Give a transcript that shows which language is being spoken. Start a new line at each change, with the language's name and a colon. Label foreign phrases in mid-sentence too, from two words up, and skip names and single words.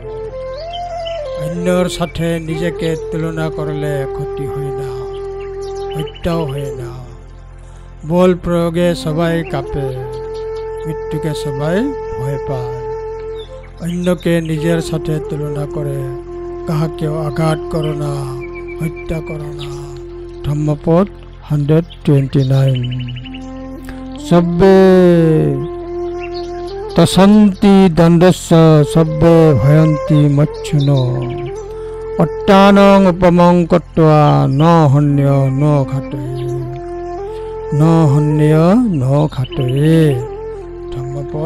Bangla: অন্যর সাথে নিজেকে তুলনা করলে ক্ষতি হয় না, হত্যাও হয় না। বল প্রয়োগে সবাই কাঁপে, মৃত্যুকে সবাই ভয় পায়। অন্যকে নিজের সাথে তুলনা করে কাহাকেও আঘাত করো না, হত্যা করো না। ধম্মপদ 129।
Pali: সব্বে তসন্তি দণ্ডস্য সব্বে ভয়ন্তি মচ্ছুন অট্টানং উপমং কত্বা ন হন্য ন ঘাতয়ে, ন হন্য ন ঘাতয়ে।